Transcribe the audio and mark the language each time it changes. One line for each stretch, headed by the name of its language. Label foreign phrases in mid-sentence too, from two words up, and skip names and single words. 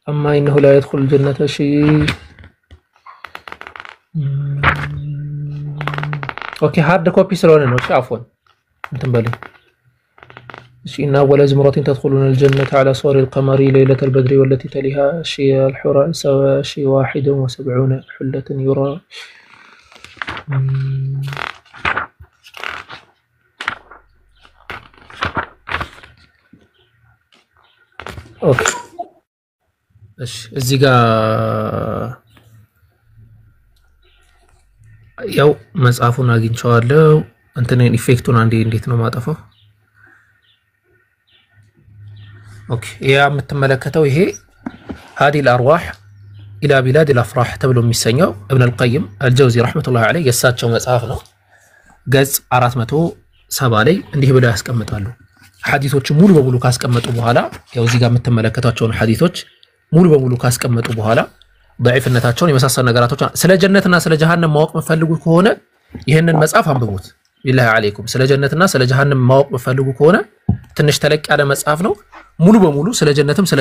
Arabic: إنه لا يدخل الجنة شيء.
English: okay hard copy
Amharic: ስለሆነ ነው። እሺ
Arabic: عفوا
Amharic: እንትን በለኝ። እሺ
Arabic: إن أول زمرة تدخلون الجنة على صور القمر ليلة البدر والتي تليها شيء الحورة سوى شيء 71 حلة يرى.
Amharic: اوكي እሺ እዚህ ጋር ያው መጽሐፉን አግኝቻለሁ። እንትኔን ኢፌክቱን አንዴ እንዴት ነው ማጠፋው? ኦኬ ያ የምትመለከተው ይሄ هذه الارواح الى بلاد الافراح ተብሎ የሚሰኘው ابن القيم الجوزي
Arabic: رحمه الله عليه
Amharic: የሳቸው መጽሐፍ ነው። ገጽ 470 ላይ እንዲህ ብለው ያስቀምጣሉ። ሐዲሶች ሙሉ በሙሉ ካስቀመጡ በኋላ ያው እዚህ ጋር የምትመለከቷቸውን ሐዲሶች ሙሉ በሙሉ ካስቀመጡ በኋላ ضعيفነታቸውን የመሳሰሉ ነገራቶች ስለ ጀነትና ስለ ጀሃነም ማወቅ መፈልጉ ከሆነ ይሄንን መጽሐፍ አንብቡት።
Arabic: بالله عليكم
Amharic: ስለ ጀነትና ስለ ጀሃነም ማወቅ መፈልጉ ከሆነ ትንሽ ተለቅ ያለ መጽሐፍ ነው። ሙሉ በሙሉ ስለ ጀነትም ስለ